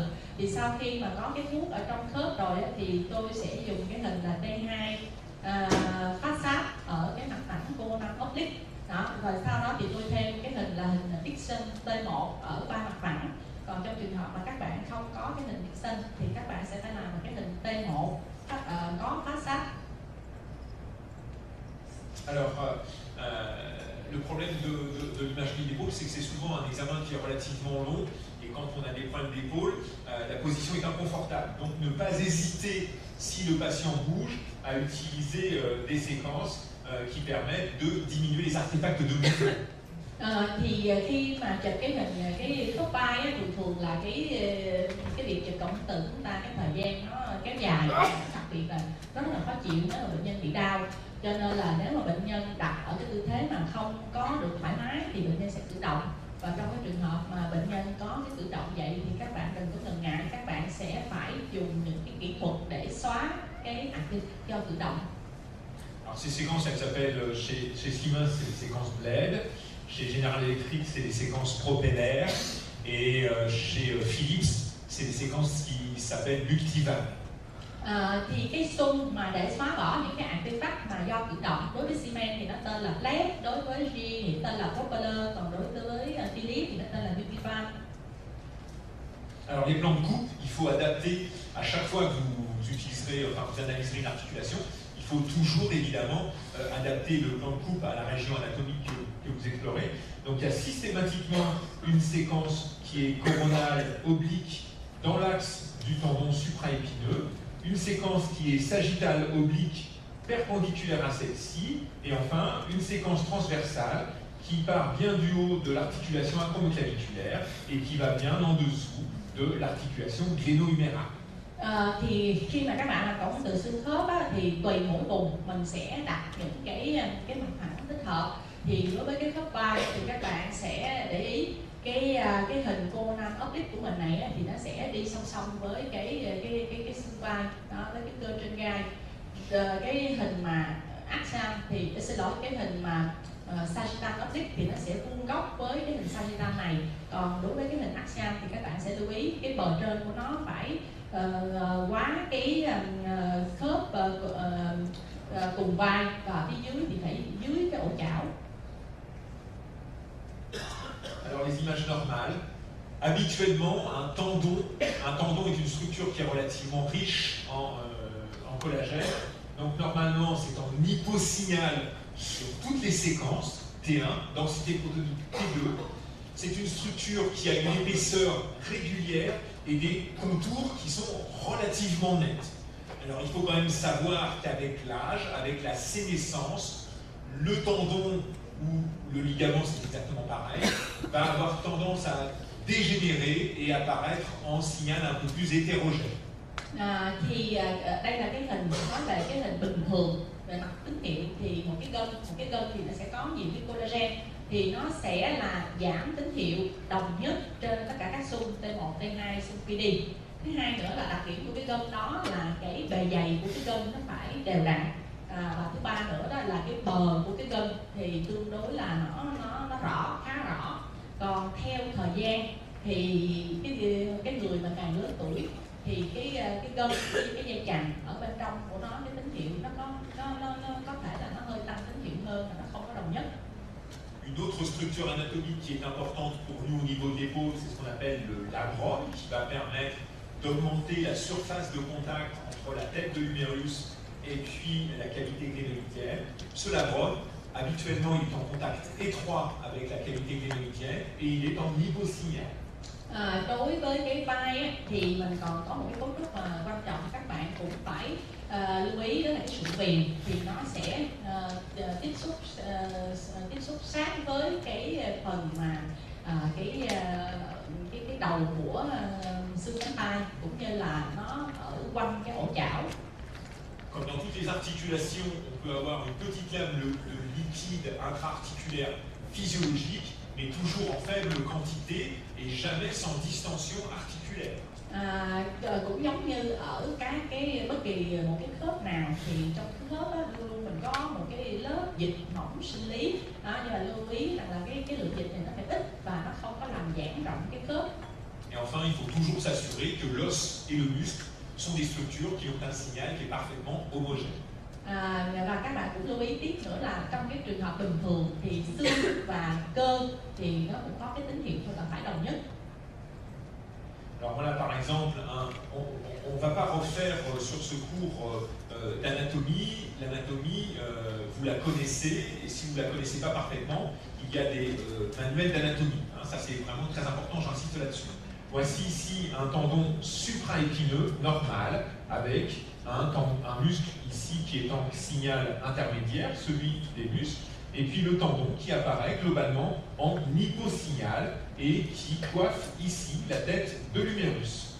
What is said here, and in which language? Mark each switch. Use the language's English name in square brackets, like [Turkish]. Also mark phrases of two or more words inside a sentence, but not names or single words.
[Vietnamese] Thì sau khi mà có cái thuốc ở trong khớp rồi thì tôi sẽ dùng cái hình là T2 phát sát ở cái mặt phẳng [English] coronal oblique. [Vietnamese] Đó, rồi sau đó thì tôi thêm cái hình là hình Dixon T1 ở 3 mặt phẳng. Còn trong trường hợp mà các bạn không có cái hình Dixon thì các bạn sẽ phải làm một cái hình T1 có phát sát. [French] Alors, le problème de l'imagerie d'épaule, c'est que c'est souvent un examen qui est relativement long, et quand on a des problèmes d'épaule, la position est inconfortable. Donc ne pas hésiter, si le patient bouge, à utiliser des séquences qui permettent de diminuer les artefacts de mouvement. [Vietnamese] Thì khi mà chụp cái hình cái khớp vai thường là cái việc chụp cộng hưởng từ chúng ta cái thời gian nó kéo dài, đặc biệt là rất là khó chịu nếu mà bệnh nhân bị đau. Cho nên là nếu mà bệnh nhân đặt ở cái tư thế mà không có được thoải mái thì bệnh nhân sẽ cử động. Và trong cái trường hợp mà bệnh nhân có cái cử động vậy thì các bạn đừng có ngần ngại, các bạn sẽ phải dùng những cái kỹ thuật để xóa cái activity do cử động. [French] Alors ces séquences, elles s'appellent chez Siemens, c'est les séquences Bled, chez General Electric, c'est les séquences Propeller, et chez Philips, c'est des séquences qui s'appellent Multivan. [Vietnamese] Thì cái xung mà để xóa bỏ những cái artefact mà do cử động đối với thì nó tên là Flex, đối với G thì tên là Propeller, còn đối với Philips thì nó tên là Beautifan. [French] Alors les plans de coupe, il faut adapter à chaque fois que vous utiliserez, enfin vous analyserez une articulation, il faut toujours évidemment adapter le plan de coupe à la région anatomique que vous explorez. Donc il y a systématiquement une séquence qui est coronale oblique dans l'axe du tendon supraépineux, une séquence qui est sagittale oblique perpendiculaire à celle-ci, et enfin une séquence transversale qui part bien du haut de l'articulation acromioclaviculaire et qui va bien en dessous de l'articulation gléno-humérale. [Vietnamese] Thì khi mà các bạn làm phẫu từ xương khớp á, thì tùy mỗi vùng mình sẽ đặt những cái mặt phẳng thích hợp. Thì đối với cái khớp vai thì các bạn sẽ để ý cái hình [English] coronal oblique [Vietnamese] của mình này thì nó sẽ đi song song với cái xương vai đó, với cái cơ trên gai. Cái hình mà axial thì xin lỗi, cái hình mà [English] sagittal oblique [Vietnamese] thì nó sẽ vuông góc với cái hình sagittal này. Còn đối với cái hình axial thì các bạn sẽ lưu ý cái bờ trên của nó phải quá cái khớp cùng vai, và phía dưới thì phải dưới cái ổ chảo. [French] Alors les images normales, habituellement un tendon est une structure qui est relativement riche en collagène. Donc normalement c'est en hyposignal sur toutes les séquences, T1, densité protonique T2. C'est une structure qui a une épaisseur régulière et des contours qui sont relativement nets. Alors il faut quand même savoir qu'avec l'âge, avec la sénescence, le tendon ou le ligament, c'est exactement pareil, va avoir tendance à dégénérer et apparaître en signal un peu plus hétérogène. [Vietnamese] Đây là cái hình nói về cái hình bình thường về mặt tín hiệu, thì một cái gân thì nó sẽ có nhiều cái collagen, thì nó sẽ là giảm tín hiệu đồng nhất trên tất cả các xung T1, T2, xung PD. Thứ hai nữa là đặc điểm của cái gân đó là cái bề dày của cái gân nó phải đều đặn. Và thứ ba nữa đó là cái bờ của cái gân thì tương đối là nó rõ, khá rõ. Còn theo thời gian thì cái người mà càng lớn tuổi thì cái gân, cái dây chằng ở bên trong của nó, cái tín hiệu nó có thể là nó hơi tăng tín hiệu hơn, mà nó không có đồng nhất. [French] Une autre structure anatomique qui est importante pour nous au niveau de l'épaule, c'est ce qu'on appelle le labrum, qui va permettre d'augmenter la surface de contact entre la tête de l'humérus et puis la cavité glénoïdienne. Ce labrum, habituellement, il est en contact étroit avec la cavité glénoïdienne et il est en hyposignal. [Vietnamese] Đối với cái vai á, thì mình còn có một cái cấu trúc mà quan trọng các bạn cũng phải lưu ý, đó là cái sụn viền, thì nó sẽ tiếp xúc sát với cái phần mà cái đầu của xương cánh tay, cũng như là nó ở quanh cái ổ chảo. [French] Comme dans toutes les articulations, on peut avoir une petite lame de liquide intra-articulaire physiologique, mais toujours en faible quantité et jamais sans distension articulaire. [Vietnamese] Cũng giống như ở bất kỳ một cái khớp nào, thì trong cái khớp đó, luôn mình có một cái lớp dịch mỏng sinh lý, nhưng mà lưu ý rằng là cái lượng dịch này nó phải ít và nó không có làm giãn rộng cái khớp. [French] Et enfin, il faut toujours s'assurer que l'os et le muscle sont des structures qui ont un signal qui est parfaitement homogène. [Vietnamese] Và các bạn cũng lưu ý tiếp nữa là trong cái trường hợp bình thường thì xương và cơ thì nó cũng có cái tín hiệu là phải đồng nhất. [French] Alors voilà par exemple, on ne va pas refaire sur ce cours d'anatomie. L'anatomie, vous la connaissez, et si vous ne la connaissez pas parfaitement, il y a des manuels d'anatomie. Ça c'est vraiment très important, j'insiste là-dessus. Voici ici un tendon supraépineux normal avec un muscle ici qui est en signal intermédiaire, celui des muscles, et puis le tendon qui apparaît globalement en hyposignal et qui coiffe ici la tête de l'humérus.